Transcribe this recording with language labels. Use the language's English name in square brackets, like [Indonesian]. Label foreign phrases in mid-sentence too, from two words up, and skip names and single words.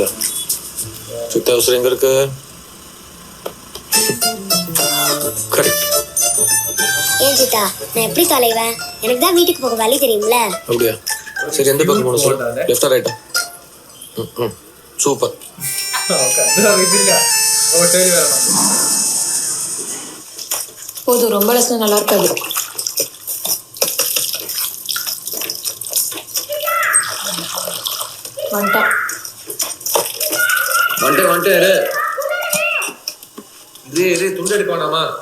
[Tamil] சித்தா உசுர எங்க இருக்கு? கரெக்ட். ஏன் சித்தா நான் எப்படி தலைவேன்? எனக்கு தான் வீட்டுக்கு போக வழி தெரியும்ல. அப்படியா? சரி, எந்த பக்கம் போகணும் சொல்லு, லெஃப்டா ரைட்டா? சூப்பர். [Malayalam] ഇതില്ല ഹോട്ടലിൽ വരണം. [Tamil] போதும், ரொம்ப லட்சம் நல்லா இருக்காது. வந்துட்டான். இது துண்டு எடுக்க வேணாமா?